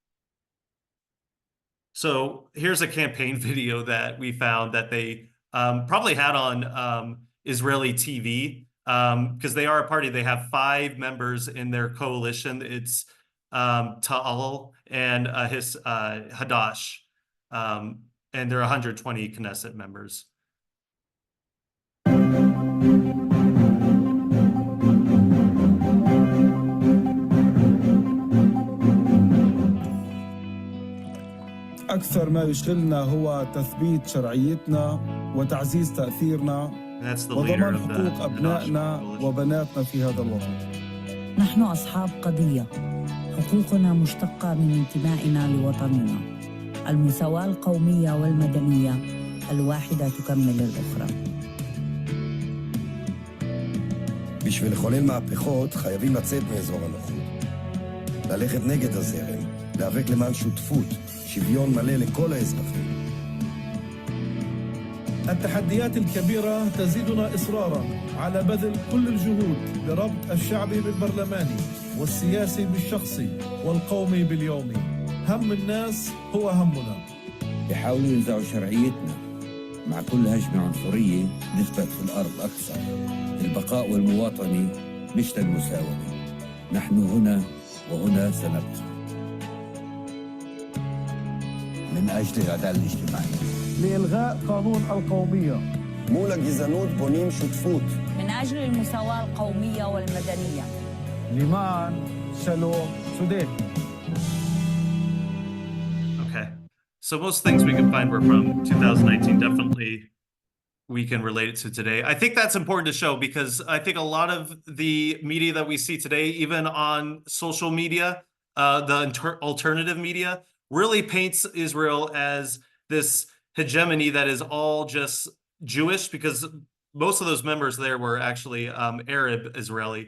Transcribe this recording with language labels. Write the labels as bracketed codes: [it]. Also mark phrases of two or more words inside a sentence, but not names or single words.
[en] So here's a campaign video that we found that they probably had on Israeli TV, because they are a party. They have 5 members in their coalition. It's Ta'al and his Hadash, and there are 120 Knesset members. [ar] أكثر ما يشغلنا هو تثبيت شرعيتنا وتعزيز تأثيرنا وضمان حقوق أبنائنا وبناتنا في هذا الوطن. نحن أصحاب قضية، حقوقنا مشتقة من انتمائنا لوطننا. المساواة القومية والمدنية، الواحدة تكمل الأخرى. [he] בשביל לחולל מהפכות חייבים לצאת מאזור הנוחות. ללכת נגד הזרם, להיאבק למען שותפות, שוויון מלא לכל האזרחים. [ar] التحديات الكبيرة تزيدنا إصرارا على بذل كل الجهود لربط الشعبي بالبرلماني والسياسي بالشخصي والقومي باليومي. هم الناس هو همنا. يحاولوا ينزعوا شرعيتنا. مع كل هجمة عنصرية نثبت في الأرض أكثر. البقاء والمواطنة مش للمساومة. نحن هنا وهنا سنبقى. من أجل العدالة الاجتماعية. لإلغاء قانون القومية. [he] מול הגזענות בונים שותפות. [ar] من أجل المساواة القومية والمدنية. [he] למען שלום צודק. [en] Okay. So most things we can find were from 2019. Definitely we can relate it to today. I think that's important to show because I think a lot of the media that we see today, even on social media, the alternative media, really paints Israel as this hegemony that is all just Jewish, because most of those members there were actually Arab Israeli.